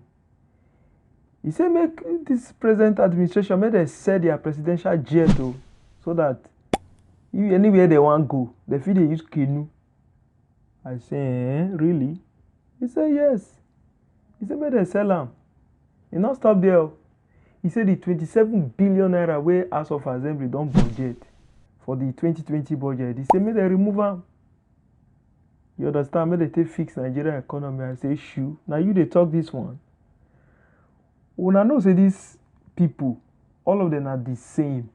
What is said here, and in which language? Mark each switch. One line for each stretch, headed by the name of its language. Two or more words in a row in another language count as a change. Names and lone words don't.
Nigerian Pidgin: He say make this present administration make they set their presidential jet so that if anywhere they want go, they feel they use canoe. I say, really? He said yes. He said make they sell them. He not stop there. He said the 27 billion naira wey House of Assembly don budget for the 2020 budget. He said make they remove am. You understand? Make they take fix Nigeria economy. I say shoo. Now you dey talk this one. Una know say these people, all of them are the same.